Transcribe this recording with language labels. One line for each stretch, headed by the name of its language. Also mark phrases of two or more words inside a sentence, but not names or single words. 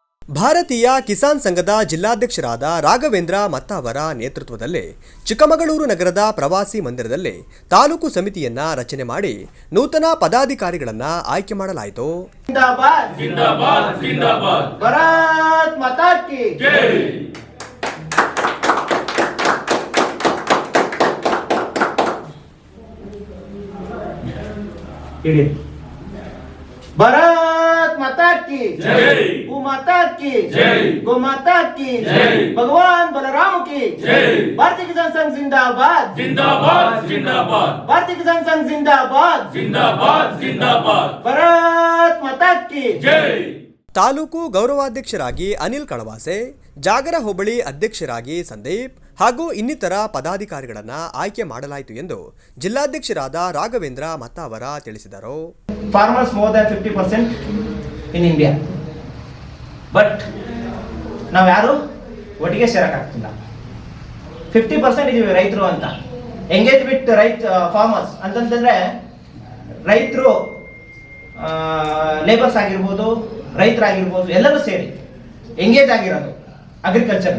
Kannada: ಭಾರತೀಯ ಕಿಸಾನ್ ಸಂಘದ ಜಿಲ್ಲಾಧ್ಯಕ್ಷರಾದ ರಾಘವೇಂದ್ರ ಮತ್ತಾವರ ನೇತೃತ್ವದಲ್ಲಿ ಚಿಕ್ಕಮಗಳೂರು ನಗರದ ಪ್ರವಾಸಿ ಮಂದಿರದಲ್ಲಿ ತಾಲೂಕು ಸಮಿತಿಯನ್ನ ರಚನೆ ಮಾಡಿ ನೂತನ ಪದಾಧಿಕಾರಿಗಳನ್ನ ಆಯ್ಕೆ ಮಾಡಲಾಯಿತು.
Hindi: जिंदाबाद जिंदाबाद जिंदाबाद भारत माता की जय. भारत माता की जय. गौ माता की जय. गौ माता की जय. भगवान बलराम की जय. भारतीय किसान संघ जिंदाबाद जिंदाबाद जिंदाबाद भारतीय किसान संघ जिंदाबाद जिंदाबाद जिंदाबाद भारत माता की जय.
Kannada: ತಾಲೂಕು ಗೌರವಾಧ್ಯಕ್ಷರಾಗಿ ಅನಿಲ್ ಕಳವಾಸೆ, ಜಾಗರ ಹೋಬಳಿ ಅಧ್ಯಕ್ಷರಾಗಿ ಸಂದೀಪ್ ಹಾಗೂ ಇನ್ನಿತರ ಪದಾಧಿಕಾರಿಗಳನ್ನ ಆಯ್ಕೆ ಮಾಡಲಾಯಿತು ಎಂದು ಜಿಲ್ಲಾಧ್ಯಕ್ಷರಾದ ರಾಘವೇಂದ್ರ ಮತ್ತಾವರ ತಿಳಿಸಿದರು.
English: Farmers more than 50% in India, but
Kannada: ನಾವು ಯಾರು ಒಟ್ಟಿಗೆ ಸೇರಕ್ಕಾಗ್ತಿಲ್ಲ. 50% ಇದೀವಿ ರೈತರು ಅಂತ.
English: engage with farmers
Kannada: ಅಂತಂದ್ರೆ ರೈತರು ಲೇಬರ್ಸ್ ಆಗಿರ್ಬೋದು, ರೈತರಾಗಿರ್ಬೋದು, ಎಲ್ಲರೂ ಸೇರಿ ಎಂಗೇಜ್ ಆಗಿರೋದು ಅಗ್ರಿಕಲ್ಚರ್ಗೆ.